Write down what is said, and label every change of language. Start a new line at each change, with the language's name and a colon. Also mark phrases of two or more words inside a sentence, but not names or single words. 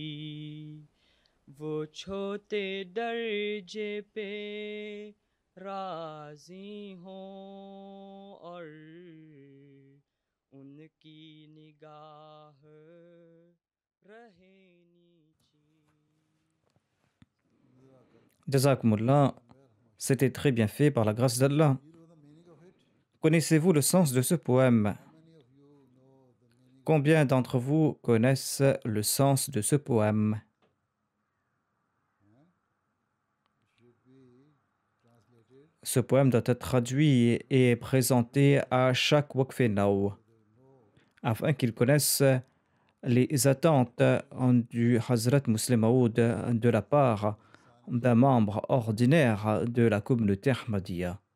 Urdu: وہ چھوٹے درجے پہ راضی ہوں اور ان کی نگاہ رہے نیچی.
French: Jazakumullah, c'était très bien fait par la grâce d'Allah. Connaissez-vous le sens de ce poème? Combien d'entre vous connaissent le sens de ce poème? Ce poème doit être traduit et présenté à chaque Waqf Now afin qu'ils connaissent les attentes du Hazrat Muslim Maud de la part d'un membre ordinaire de la communauté Ahmadiyya.